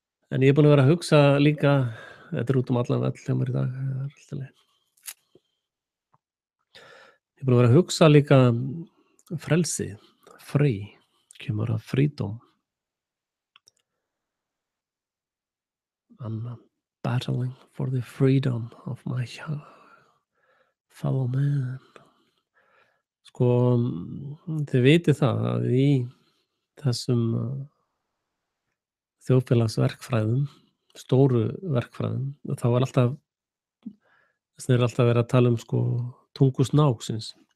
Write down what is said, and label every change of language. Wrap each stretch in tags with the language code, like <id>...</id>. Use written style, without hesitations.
<is>En ég er búinn að vera að hugsa líka, þetta er út allan völl hjá mér í dag, það er allt í lagi. Ég er búinn að vera að hugsa líka frelsi, free, kemur að freedom.</is> <en>I'm battling for the freedom of my fellow man.</en> <is>Sko, þið vitið það að í þessum þjóðfélagsverkfræðum, stóru verkfræðum, þá er alltaf verið að tala sko tungu snáksins.</is>